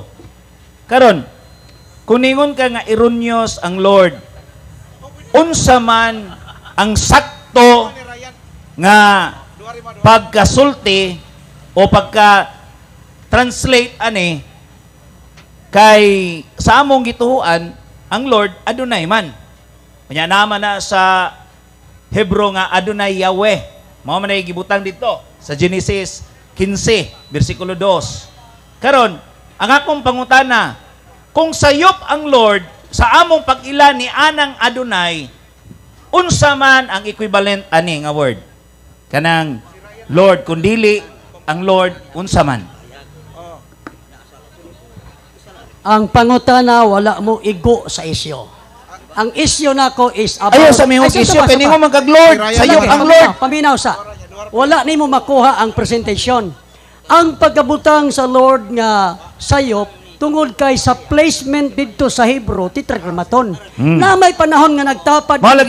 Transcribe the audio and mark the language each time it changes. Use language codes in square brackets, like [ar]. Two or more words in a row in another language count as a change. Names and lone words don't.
[ceb] Karon, kuningon ka nga erroneous ang Lord, unsa man ang sakto nga pagkasulti o pagka-translate ani kay sa among gituhuan ang Lord Adonai man. Kanya naman na sa Hebrew nga Adonai Yahweh. Mao man ay gibutang dito sa Genesis 15 versikulo 2. Karon, ang akong pangutana, kung sayop ang Lord sa among pag-ila ni anang Adonai, unsa man ang equivalent ani nga word? Kanang Lord, kung dili ang Lord, unsa man? Ang pangutana, wala mo igo sa isyo. Ang isyo nako [en] is about... [ceb] Ayaw sa mihong isyo, pwede mo mag-Lord, sayop ang Lord. Paminaw sa. Wala ni mo makuha ang presentation. Ang pagkabutang sa Lord nga sayop, tungod kay sa placement dito sa Hebrew, tetragrammaton. Na may panahon nga nagtapad, Malagi.